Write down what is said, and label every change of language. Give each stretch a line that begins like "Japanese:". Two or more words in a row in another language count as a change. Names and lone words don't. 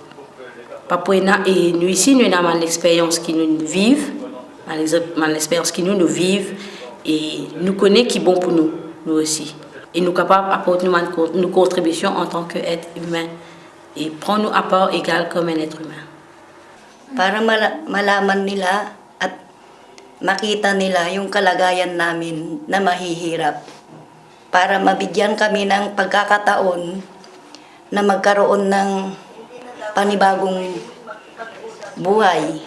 French: Et nous ici, nous avons l'expérience qui nous vivent, l'expérience qui nous vivent et nous connaissons qui est bon pour nous, nous aussi. Et nous sommes capables d'apporter nos contributions en tant qu'être humain et prendre nos apports égal comme un être humain.
Filipino: Para malaman nila at makita nila yung kalagayan namin na mahihirap. Para mabigyan kami ng pagkakataon na magkaroon ng panibagong buhay.